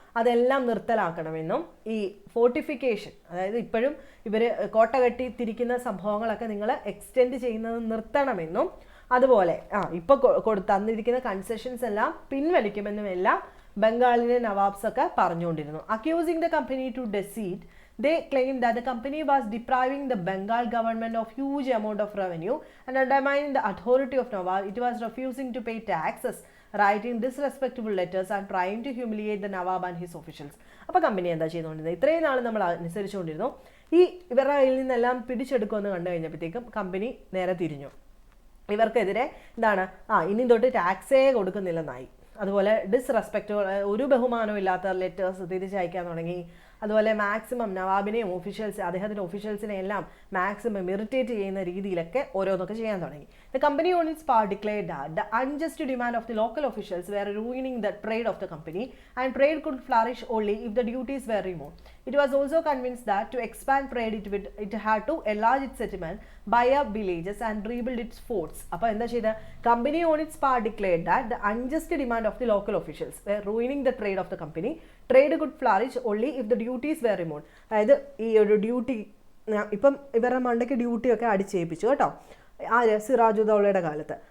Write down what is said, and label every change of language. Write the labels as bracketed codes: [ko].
[ml] അതെല്ലാം നിർത്തലാക്കണമെന്നും ഈ ഫോർട്ടിഫിക്കേഷൻ, അതായത് ഇപ്പോഴും ഇവർ കോട്ട കെട്ടി തിരിക്കുന്ന സംഭവങ്ങളൊക്കെ നിങ്ങൾ എക്സ്റ്റെൻഡ് ചെയ്യുന്നത് നിർത്തണമെന്നും അതുപോലെ ഇപ്പോൾ തന്നിരിക്കുന്ന കൺസെഷൻസ് എല്ലാം പിൻവലിക്കുമെന്നും എല്ലാം ബംഗാളിലെ നവാബ്സ് ഒക്കെ പറഞ്ഞുകൊണ്ടിരുന്നു. [en] Accusing the company to deceit, they claimed that the company was depriving the Bengal government of huge amount of revenue and undermining the authority of Nawab. It was refusing to pay taxes, writing disrespectful letters and trying to humiliate the Nawab and his officials. [ml] അപ്പോൾ company എന്താ ചെയ്തുകൊണ്ടിരുന്നത്? ഇത്രയും നാൾ നമ്മൾ അനുസരിച്ചുകൊണ്ടിരുന്നു. ഈ ഇവരുടെ കയ്യിൽ നിന്നെല്ലാം പിടിച്ചെടുക്കുമെന്ന് കണ്ടു കഴിഞ്ഞപ്പോഴത്തേക്കും കമ്പനി നേരെ തിരിഞ്ഞു. ഇവർക്കെതിരെ എന്താണ് ഇനി തൊട്ട് ടാക്സേ കൊടുക്കുന്നില്ലെന്നായി. അതുപോലെ ഡിസ്റെസ്പെക്റ്റ്, ഒരു ബഹുമാനവും ഇല്ലാത്ത ലെറ്റേഴ്സ് തിരിച്ചയക്കാൻ തുടങ്ങി. അതുപോലെ മാക്സിമം നവാബിനെയും അദ്ദേഹത്തിൻ്റെ ഒഫീഷ്യൽസിനെ എല്ലാം മാക്സിമം ഇറിറ്റേറ്റ് ചെയ്യുന്ന രീതിയിലൊക്കെ ഓരോന്നൊക്കെ ചെയ്യാൻ തുടങ്ങി. [en] The company on its part declared that the unjust demand of the local officials were ruining the trade of the company and trade could flourish only if the duties were removed. It was also convinced that to expand trade it had to enlarge its settlement, buy up villages and rebuild its forts. [ml] അപ്പോൾ എന്താ ചെയ്ത? [en] Company on its part declared that the unjust demand of the local officials were ruining the trade of the company, trade could flourish only if the duties were removed. [ml] അതായത് ഈ ഒരു duty ഇപ്പം ഇവരുടെ മണ്ടയ്ക്ക് ഡ്യൂട്ടിയൊക്കെ അടിച്ചേൽപ്പിച്ചു കേട്ടോ, സിറാജുദ്ദൗളയുടെ കാലത്ത്.